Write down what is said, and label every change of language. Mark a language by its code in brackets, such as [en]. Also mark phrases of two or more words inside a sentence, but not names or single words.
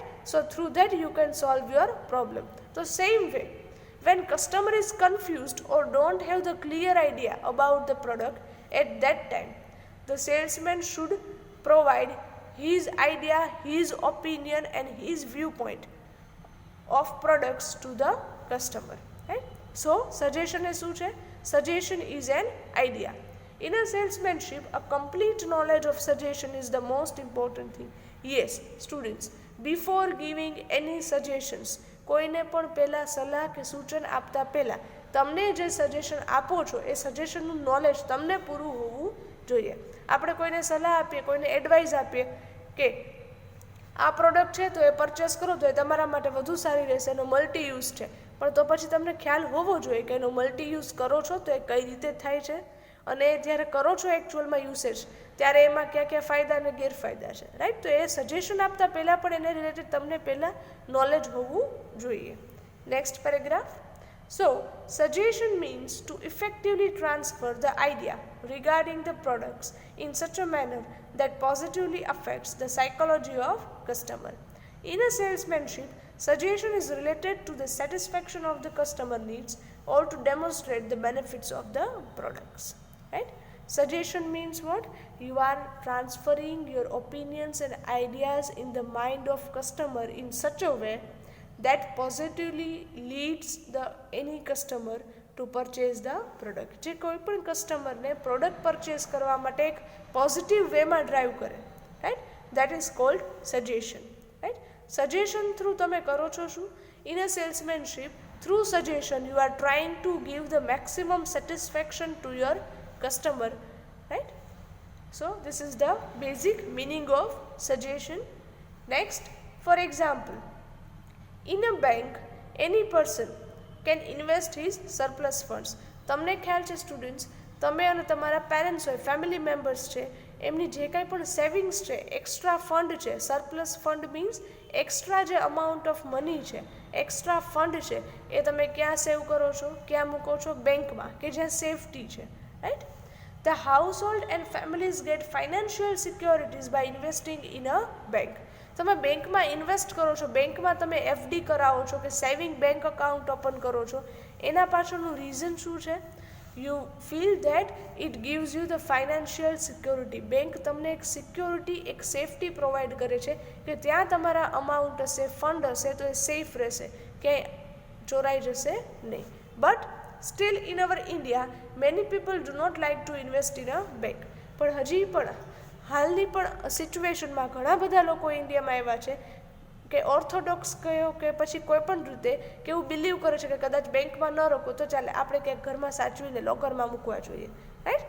[en] So through that you can solve your problem. તો same way, when customer is confused or don't have the clear idea about the product at that time, the salesman should provide his idea, his opinion and his viewpoint of products to the customer, right? So suggestion is [gu] શું છે? [en] Suggestion is an idea. In a salesmanship, a complete knowledge of suggestion is the most important thing. Yes students, before giving any suggestions, [gu] કોઈને પણ પહેલાં સલાહ કે સૂચન આપતા પહેલાં તમને જે સજેશન આપો છો એ સજેશનનું નોલેજ તમને પૂરું હોવું જોઈએ. આપણે કોઈને સલાહ આપીએ, કોઈને એડવાઇસ આપીએ કે આ પ્રોડક્ટ છે તો એ પરચેસ કરો તો એ તમારા માટે વધુ સારી રહેશે, એનો [en] multi use [gu] છે, પણ તો પછી તમને ખ્યાલ હોવો જોઈએ કે એનો [en] multi use [gu] કરો છો તો એ કઈ રીતે થાય છે, અને જ્યારે કરો છો એકચ્યુઅલમાં યુસેજ ત્યારે એમાં ક્યાં ક્યાં ફાયદા અને ગેરફાયદા છે, રાઈટ? તો એ સજેશન આપતા પહેલાં પણ એને રિલેટેડ તમને પહેલાં નોલેજ હોવું જોઈએ. [en] Next paragraph. સો suggestion means to effectively transfer the idea regarding the products in such a manner that positively affects the psychology of customer. In a salesmanship, suggestion is related to the satisfaction of the customer needs or to demonstrate the benefits of the products, right? Suggestion means what? You are transferring your opinions and ideas in the mind of customer in such a way that positively leads the any customer to purchase the product. [gu] જે કોઈ પણ કસ્ટમરને પ્રોડક્ટ પરચેસ કરવા માટે એક [en] positive wayમાં [gu] ડ્રાઈવ કરે, રાઈટ? [en] That is called suggestion, right? Suggestion through [gu] તમે કરો છો શું? [en] In a salesmanship, through suggestion you are trying to give the maximum satisfaction to your customer, right? So this is the basic meaning of suggestion. Next, for example, in a bank any person can invest his surplus funds. [gu] તમને ખ્યાલ છે સ્ટુડન્ટ્સ, તમે અને તમારા પેરેન્ટ્સ હોય, [en] family members [gu] છે, એમની જે કાંઈ પણ સેવિંગ્સ છે, [en] extra fund [gu] છે, [en] surplus fund means extra [gu] જે [en] amount of money [gu] છે, [en] extra fund [gu] છે, એ તમે ક્યાં સેવ કરો છો, ક્યાં મૂકો છો? બેંકમાં, કે જ્યાં સેફટી છે, [en] right? The household and families get financial securities by investing in a bank. [gu] તમે બેંકમાં ઇન્વેસ્ટ કરો છો, બેંકમાં તમે એફડી કરાવો છો કે [en] saving bank account open [gu] કરો છો, એના પાછળનું રીઝન શું છે? [en] You feel that it gives you the financial security. [gu] બેંક તમને એક સિક્યોરિટી, એક સેફટી પ્રોવાઈડ કરે છે કે ત્યાં તમારા અમાઉન્ટ હશે, ફંડ હશે તો એ સેફ રહેશે, ક્યાંય ચોરાઈ જશે નહીં. [en] બટ still in our India many people do not like to invest in a bank. [gu] પણ હજી પણ હાલની પણ સિચ્યુએશનમાં ઘણા બધા લોકો ઇન્ડિયામાં આવ્યા છે કે ઓર્થોડોક્સ કહો કે પછી કોઈ પણ રીતે કે એવું બિલીવ કરે છે કે કદાચ બેંકમાં ન રોકો તો ચાલે, આપણે ક્યાંક ઘરમાં સાચવીને લોકરમાં મૂકવા જોઈએ, રાઈટ?